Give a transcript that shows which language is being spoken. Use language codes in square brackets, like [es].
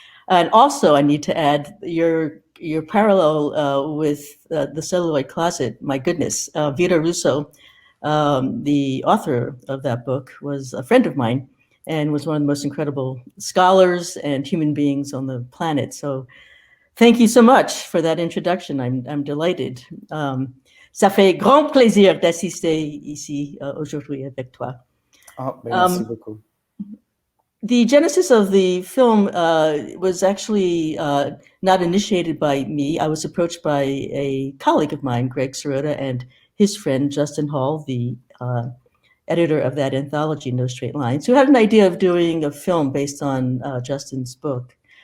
[en] And also, I need to add your parallel with the Celluloid Closet. My goodness, Vita Russo, the author of that book, was a friend of mine and was one of the most incredible scholars and human beings on the planet. So thank you so much for that introduction. I'm delighted. [fr] Ça fait grand plaisir d'assister ici aujourd'hui avec toi. Merci beaucoup. [en] The genesis of the film was actually not initiated by me. I was approached by a colleague of mine, Greg Sirota, and his friend, Justin Hall, the editor of that anthology, No Straight Lines, who had an idea of doing a film based on Justin's book.